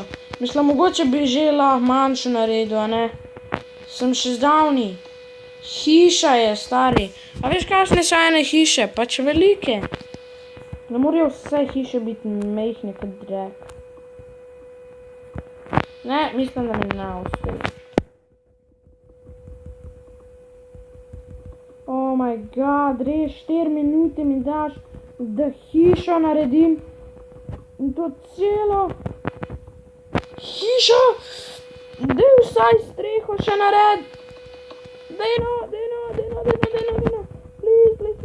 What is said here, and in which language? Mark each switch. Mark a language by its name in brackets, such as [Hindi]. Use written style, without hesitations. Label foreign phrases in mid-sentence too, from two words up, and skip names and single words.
[Slovenian] Mislim, mogoče bi že lahko manjšo naredil, a ne? Sem še zdavni. Hiša je, stari. A veš, kakšne so ene hiše? Pač velike. Ne morajo vse hiše biti majhne kot drek. Ne, mislim, da mi ne uspeli. [English] Oh my god, [Slovenian] res 4 minute mi daš, da hišo naredim. In to celo hišo. Daj vsaj streho še nared. Daj no. Please.